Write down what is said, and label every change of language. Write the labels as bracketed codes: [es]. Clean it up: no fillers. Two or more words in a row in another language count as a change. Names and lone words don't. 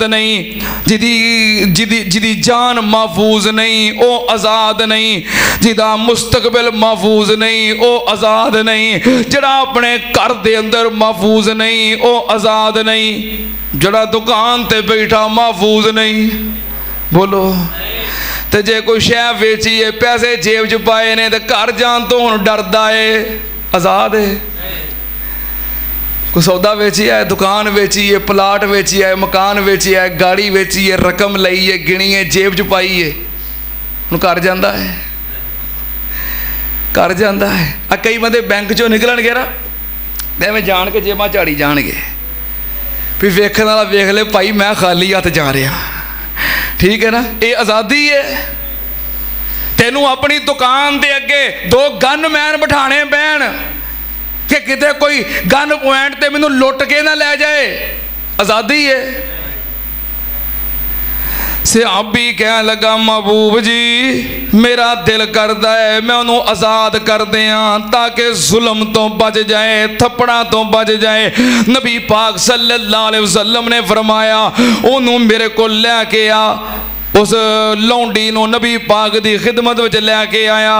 [pa] نہیں، جدی جان محفوظ نہیں او آزاد نہیں، جدا مستقبل محفوظ نہیں او آزاد نہیں، جڑا اپنے گھر دے اندر محفوظ نہیں او آزاد نہیں، جڑا دکان تے بیٹھا محفوظ نہیں، بولو تے جے کوئی شے ویچی ہے پیسے جیب چ پائے نے تے گھر جان تو ہن ڈردا ہے، آزاد ہے؟ کوئی سودا ویچی ہے، دکان ویچی ہے، پلاٹ ویچی ہے، مکان ویچی ہے، گاڑی ویچی ہے، رقم لئی ہے، گنی ہے، جیب چ پائی ہے، انہوں کر جاندہ ہے، کر جاندہ ہے۔ کئی بندے بینک چوں نکلن گے نا تے میں جان کے جیباں چاڑی جان گے، پھر ویکھن والا ویکھ لے بھائی میں خالی ہاتھ جا رہا، ٹھیک ہے نا؟ [ur] یہ آزادی ہے؟ [pa] تینوں اپنی دکان دے اگے دو گن مین بٹھانے پین کہ کتے کوئی گن پوائنٹ تے مینوں لٹ کے نہ لے جائے، آزادی ہے؟ صحابی کہنے لگا محبوب جی میرا دل کردا ہے میں انہوں آزاد کر دیاں تاکہ ظلم تو بچ جائے، تھپڑا تو بچ جائے۔ نبی پاک [ar] صلی اللہ علیہ وسلم [pa] نے فرمایا انہوں میرے کو لے کے آ، اس لونڈی نو نبی پاک دی خدمت وچ لے کے آیا۔